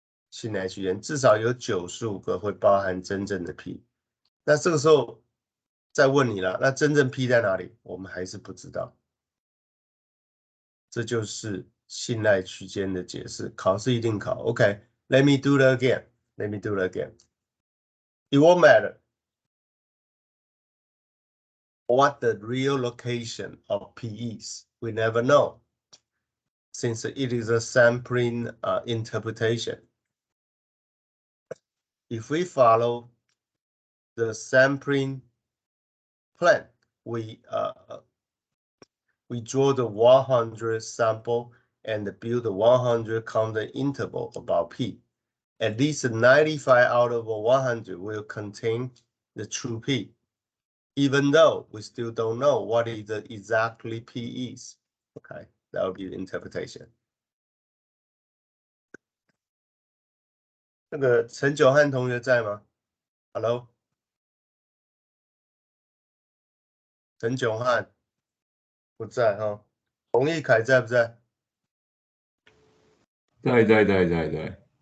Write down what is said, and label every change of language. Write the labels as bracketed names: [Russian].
[Chinese] 信赖区间至少有95个会包含真正的 P， 那这个时候再问你了，那真正 P 在哪里？我们还是不知道。这就是信赖区间的解释，考试一定考。 [English] OK, let me do it again. Let me do it again. It won't matter what the real location of P is. We never know, since it is a sampling interpretation. If we follow the sampling plan, we draw the 100 sample and build the 100 confidence interval about P. At least 95 out of 100 will contain the true P, even though we still don't know what is the exactly P is. Okay, that would be the interpretation. [Chinese] 那个陈九汉同学在吗 ？ [English] Hello， [Chinese] 陈九汉不在哈。洪义凯在不在？在。